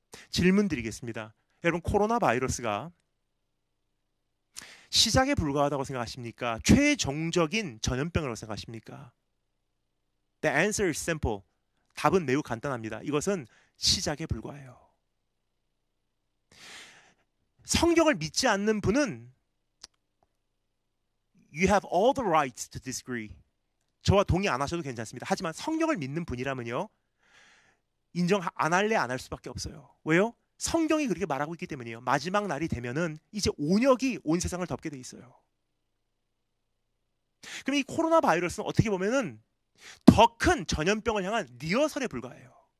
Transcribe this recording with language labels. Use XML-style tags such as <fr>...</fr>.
<ko>질문 드리겠습니다. 여러분, 코로나 바이러스가 시작에 불과하다고 생각하십니까? 최종적인 전염병이라고 생각하십니까?</ko> <en>The answer is simple.</en> <ko>답은 매우 간단합니다. 이것은 시작에 불과해요. 성경을 믿지 않는 분은</ko> <en>You have all the rights to disagree.</en> <ko>저와 동의 안 하셔도 괜찮습니다. 하지만 성경을 믿는 분이라면요, 인정 안 할래 안 할 수밖에 없어요. 왜요? 성경이 그렇게 말하고 있기 때문이에요. 마지막 날이 되면은 이제 온역이 온 세상을 덮게 돼 있어요. 그럼 이 코로나 바이러스는 어떻게 보면은 더 큰 전염병을 향한 리허설에 불과해요.</ko>